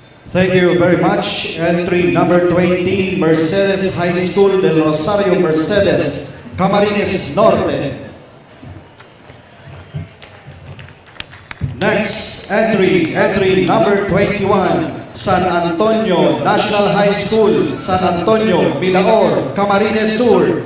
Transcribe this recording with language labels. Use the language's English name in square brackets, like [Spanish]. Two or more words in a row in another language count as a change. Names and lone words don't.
[English] Thank you very much. Entry number 20, Mercedes High School del Rosario Mercedes, Camarines Norte. Next entry number 21, San Antonio National High School, San Antonio, Milaor, Camarines Sur.